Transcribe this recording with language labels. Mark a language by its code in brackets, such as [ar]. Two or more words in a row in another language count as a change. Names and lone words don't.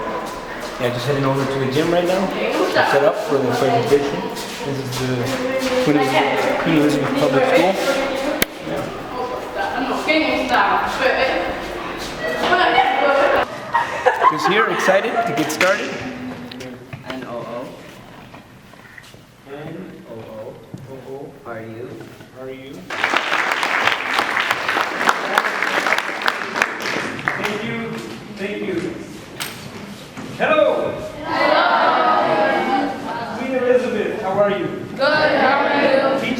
[en] Yeah, just heading over to the gym right now. Set up for the presentation. This is the Queen Elizabeth Public School. Who's here, excited to get started? N-O-O. N-O-O. O-O. Are you? Are you? Thank you. Thank you. Hello. Hello. Queen Elizabeth, how are you? Good, how are you?